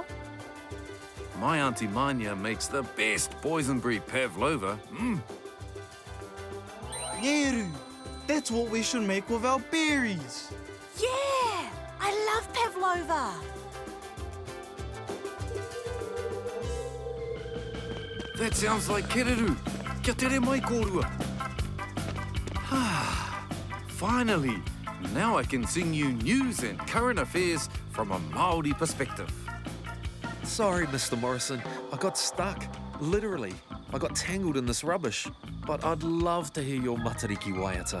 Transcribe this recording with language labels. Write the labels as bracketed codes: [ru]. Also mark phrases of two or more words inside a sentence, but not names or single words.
[en] My Auntie Manya makes the best boysenberry pavlova. Kērū, that's what we should make with our berries. Yeah! I love pavlova! That sounds like Kērū. [mi] Kia tere mai kōrua. [en] Finally, now I can sing you news and current affairs from a Māori perspective. Sorry, Mr. Morrison. I got stuck. Literally. I got tangled in this rubbish. But I'd love to hear your Matariki waiata.